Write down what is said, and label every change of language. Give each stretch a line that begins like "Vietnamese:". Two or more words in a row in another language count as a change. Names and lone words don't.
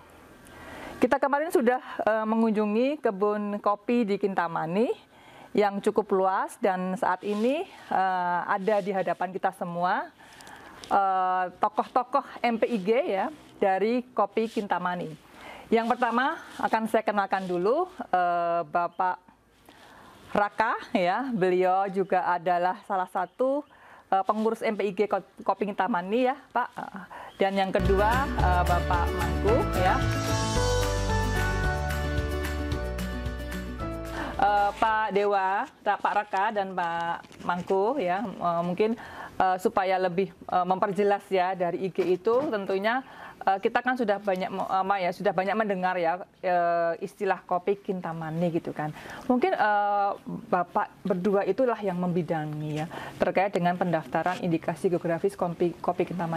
Indonesian: Kita kemarin sudah mengunjungi kebun kopi di Kintamani yang cukup luas, dan saat ini ada di hadapan kita semua tokoh-tokoh MPIG ya dari kopi Kintamani. Yang pertama akan saya kenalkan dulu Bapak Raka, ya, beliau juga adalah salah satu pengurus MPIG Kopi Kintamani, ya Pak. Dan yang kedua Bapak Mangku, ya. Pak Dewa, Pak Raka dan Pak Mangku, ya, mungkin supaya lebih memperjelas ya dari IG itu, tentunya kita kan sudah banyak mendengar ya istilah kopi Kintamani gitu kan. Mungkin Bapak berdua itulah yang membidangi ya terkait dengan pendaftaran indikasi geografis kopi Kintamani.